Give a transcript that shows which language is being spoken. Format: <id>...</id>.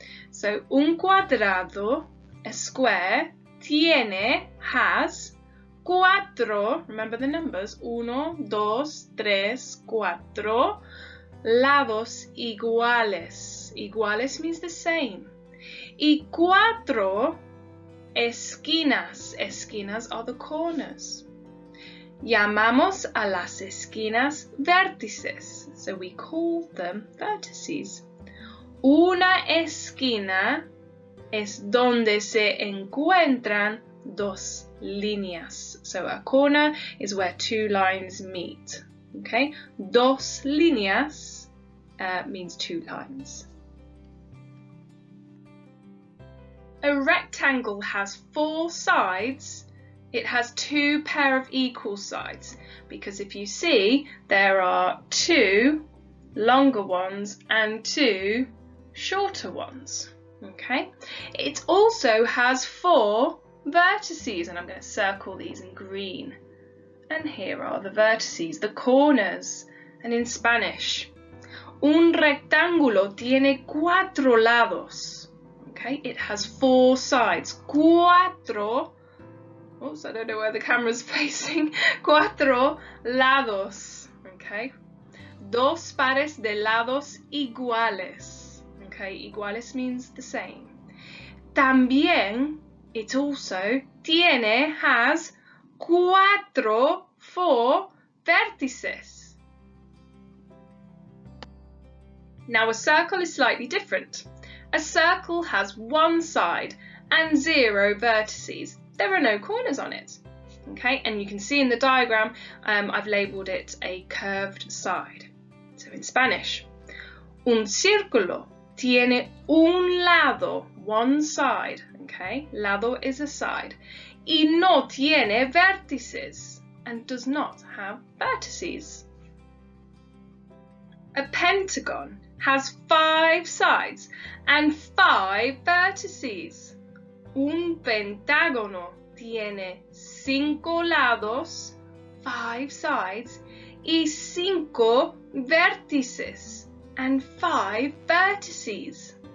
<en>So, un cuadrado, a square, has 4, remember the numbers, 1, 2, 3, 4,</en> <es>lados iguales.</es> <en>Iguales means the same.</en> <es>Y 4 esquinas.</es> <en>Esquinas are the corners.</en> <es>Llamamos a las esquinas vértices.</es> <en>So we call them vertices.</en> <es>Una esquina es donde se encuentran 2 líneas.</es> <en>So a corner is where 2 lines meet. Okay,</en> <es>2 líneas</es> <en>means 2 lines. A rectangle has 4 sides. It has 2 pair of equal sides, because if you see, there are 2 longer ones and 2 shorter ones. Okay, it also has 4 vertices, and I'm going to circle these in green. And here are the vertices, the corners. And in Spanish,</en> <es>un rectángulo tiene 4 lados.</es> <en>Okay, it has 4 sides. 4. Oops, I don't know where the camera's facing.</en> <es>4 lados. Okay, 2 pares de lados iguales.</es> <en>Okay, iguales means the same. También, it also has 4 vértices. Now a circle is slightly different. A circle has 1 side and 0 vertices. There are no corners on it. Okay, and you can see in the diagram, I've labelled it a curved side. So in Spanish,</en> <es>un círculo tiene un lado,</es> <en>1 side. Okay, lado is a side.</en> <es>Y no tiene vértices,</es> <en>and does not have vertices. A pentagon has 5 sides and 5 vertices.</en> <es>Un pentágono tiene 5 lados,</es> <en>5 sides,</en> <es>y 5 vértices,</es> <en>and 5 vertices.</en>